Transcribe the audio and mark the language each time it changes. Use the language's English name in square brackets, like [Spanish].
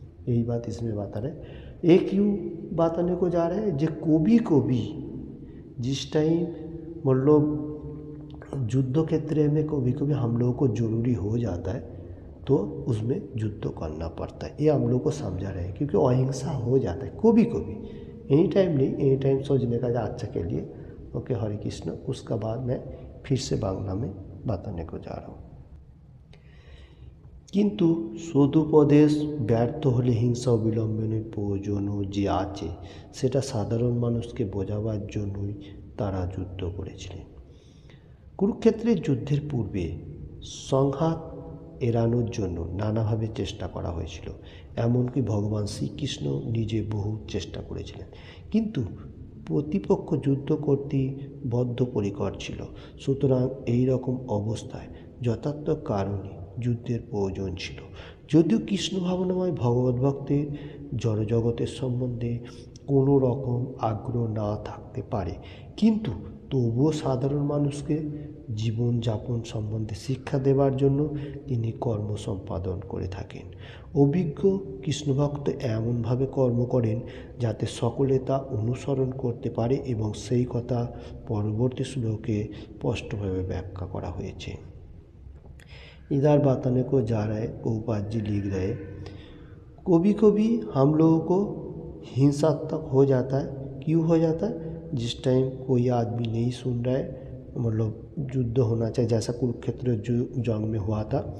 [Hindi] यही बात इसमें बता रहे। एक यूँ बताने को जा रहे हैं जो कभी जिस टाइम मतलब युद्ध क्षेत्र में कभी कभी हम लोगों को ज़रूरी हो जाता है तो उसमें युद्ध करना पड़ता है, ये हम लोग को समझा रहे हैं, क्योंकि अहिंसा हो जाता है कभी एनी टाइम नहीं, एनी टाइम सोचने का अच्छा के लिए। ओके, हरे कृष्ण। उसका बाद मैं फिर से बांग्ला में बताने को जा रहा हूँ। [Bangla] কিন্তু সদুপদেশ ব্যর্থ হলে হিংসা অবলম্বনের প্রয়োজনও যে আছে সেটা সাধারণ মানুষকে বোঝাবার জন্যই তারা যুদ্ধ করেছিলেন। কুরুক্ষেত্রের যুদ্ধের পূর্বে সংঘাত এড়ানোর জন্য নানাভাবে চেষ্টা করা হয়েছিল, এমনকি ভগবান শ্রীকৃষ্ণ নিজে বহু চেষ্টা করেছিলেন, কিন্তু প্রতিপক্ষ যুদ্ধ করতে বদ্ধপরিকর ছিল। সুতরাং এই রকম অবস্থায় যথার্থ কারণে যুদ্ধের প্রয়োজন ছিল। যদিও কৃষ্ণ ভাবনাময় ভগবত ভক্তের জড়জগতের সম্বন্ধে কোনো রকম আগ্রহ না থাকতে পারে, কিন্তু তবুও সাধারণ মানুষকে জীবনযাপন সম্বন্ধে শিক্ষা দেবার জন্য তিনি কর্ম সম্পাদন করে থাকেন। অভিজ্ঞ কৃষ্ণভক্ত এমনভাবে কর্ম করেন যাতে সকলে তা অনুসরণ করতে পারে, এবং সেই কথা পরবর্তী শ্লোকে স্পষ্টভাবে ব্যাখ্যা করা হয়েছে। [Hindi] इधर बताने को जा रहा है, प्रभुपाद जी लिख रहे, कभी कभी हम लोगों को हिंसात्मक हो जाता है। क्यों हो जाता है? जिस टाइम कोई आदमी नहीं सुन रहा है, मतलब युद्ध होना चाहिए जैसा कुरुक्षेत्र जंग में हुआ था।